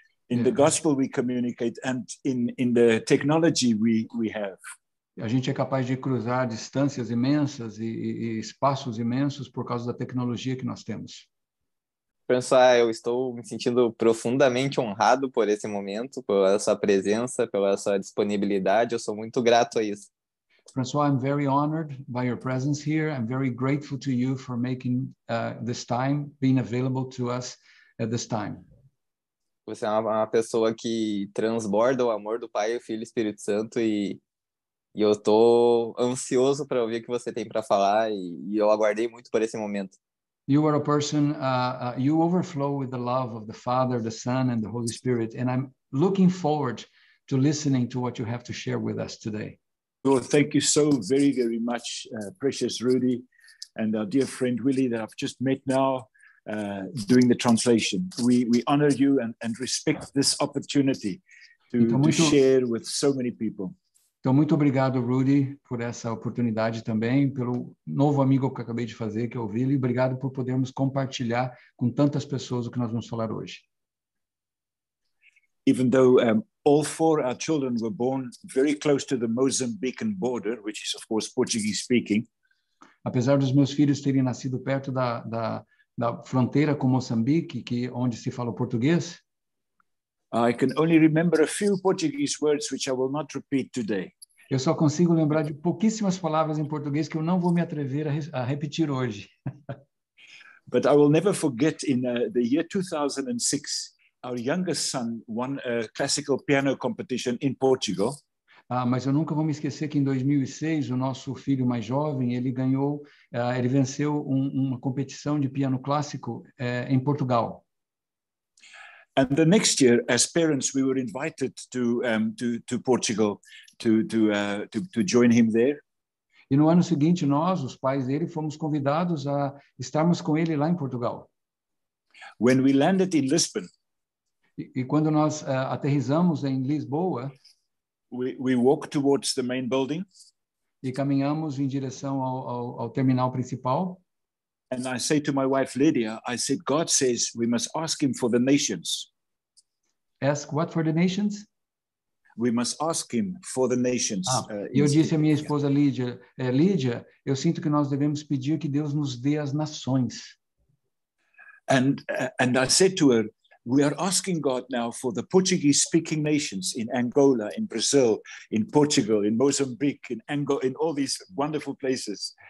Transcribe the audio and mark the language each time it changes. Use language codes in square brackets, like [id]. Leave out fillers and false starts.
[en] In the gospel we communicate and in the technology we have. [pt] A gente é capaz de cruzar distâncias imensas e espaços imensos por causa da tecnologia que nós temos. François, eu estou me sentindo profundamente honrado por esse momento, pela sua presença, pela sua disponibilidade. Eu sou muito grato a isso. [en] François, I'm very honored by your presence here. I'm very grateful to you for making this time, being available to us at this time. [pt] Você é uma pessoa que transborda o amor do Pai, o Filho e o Espírito Santo e eu estou ansioso para ouvir o que você tem para falar e eu aguardei muito por esse momento. [en] You are a person, you overflow with the love of the Father, the Son, and the Holy Spirit, and I'm looking forward to listening to what you have to share with us today. Well, thank you so very, very much, precious Rudy, and our dear friend Willie that I've just met now doing the translation. We honor you and respect this opportunity to share with so many people. [pt] Então, muito obrigado, Rudy, por essa oportunidade também, pelo novo amigo que eu acabei de fazer, que é o Willie, e obrigado por podermos compartilhar com tantas pessoas o que nós vamos falar hoje. [en] Even though all four our children were born very close to the Mozambican border, which is of course Portuguese speaking. [pt] Apesar dos meus filhos terem nascido perto da fronteira com Moçambique, onde se fala português, [en] I can only remember a few Portuguese words which I will not repeat today. [pt] Eu só consigo lembrar de pouquíssimas palavras em português que eu não vou me atrever a repetir hoje. [en] But I will never forget in the year 2006, our youngest son won a classical piano competition in Portugal. [pt] Mas eu nunca vou me esquecer que em 2006 o nosso filho mais jovem ele venceu uma competição de piano clássico em Portugal. [en] And the next year, as parents, we were invited to Portugal to join him there. [pt] E no ano seguinte nós, os pais dele, fomos convidados a estarmos com ele lá em Portugal. [en] When we landed in Lisbon. [pt] E quando nós aterrissamos em Lisboa, [en] we walked towards the main building. [pt] E caminhamos em direção ao terminal principal. [en] And I say to my wife Lydia, I said, God says we must ask him for the nations. Ask what for the nations? We must ask him for the nations. [pt] Eu disse à minha esposa Lídia, Lídia, eu sinto que nós devemos pedir que Deus nos dê as nações. [en] And I said to her, we are asking God now for the Portuguese-speaking nations in Angola, in Brazil, in Portugal, in Mozambique, in Angola, in all these wonderful places.